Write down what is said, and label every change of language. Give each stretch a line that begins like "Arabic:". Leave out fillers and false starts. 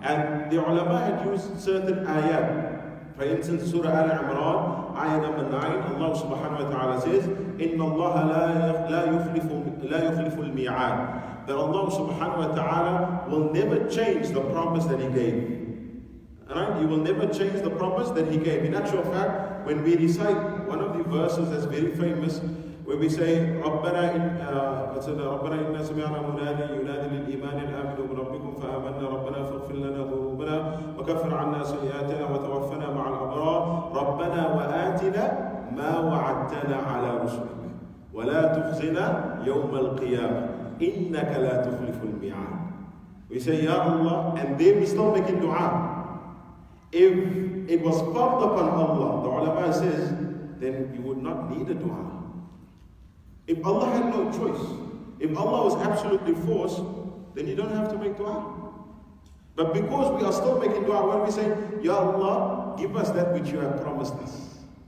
English: And the ulama had used certain ayat. For instance, Surah Al-Imran, ayah number 9, Allah subhanahu wa ta'ala says,
Arabic: إِنَّ اللَّهَ لَا يُخْلِفُ الْمِيعَادِ.
English: That Allah subhanahu wa ta'ala will never change the promise that He gave. Alright? He will never change the promise that He gave. In actual fact, when we recite one of the verses that's very famous, where we say,
Arabic: ربنا إنا سمعنا منادي ينادي للإيمان أن آمنوا بربكم فآمنا ربنا فاغفر لنا ذنوبنا وكفر عنا سيئاتنا وتوفنا مع الأبرار ربنا وآتنا ما وعدتنا على رسلك ولا تخزنا يوم القيامة إنك لا تخلف الميعاد.
English: We say, Ya Allah, and then we start making dua. If it was fard upon Allah, the ulama says, then you would not need a dua. If Allah had no choice, if Allah was absolutely forced, then you don't have to make dua. But because we are still making dua, when we say, Ya Allah, give us that which you have promised us.